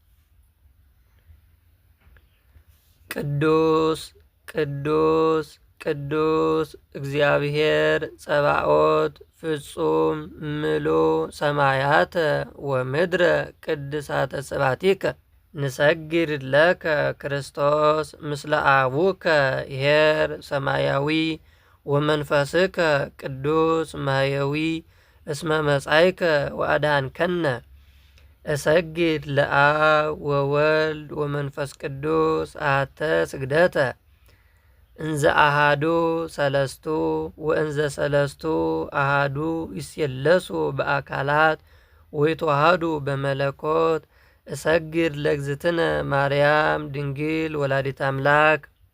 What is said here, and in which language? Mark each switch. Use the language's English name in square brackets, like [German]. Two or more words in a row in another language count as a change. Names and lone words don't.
[Geez] ቅዱስ ቅዱስ ቅዱስ እግዚአብሔር ጸባኦት ፍጹም ምሉእ ሰማያተ ወምድረ ቅድሳተ ስብሐቲከ ንሰግድ ለከ ክርስቶስ ምስለ አቡከ ኄር ሰማያዊ ወመንፈስከ ቅዱስ ማህየዊ እስመ መጻእከ ወአድኀንከነ። እሰግድ ለአብ ወወልድ ወመንፈስ ቅዱስ አሐተ ስግደተ እንዘ አሃዱ ሰለስቱ ወእንዘ ሰለስቱ አሃዱ ይሴለሱ በአካላት ወይተዋሃዱ በመለኮት። እሰግድ ለእግዝእትነ ማርያም ድንግል ወላዲተ አምላክ።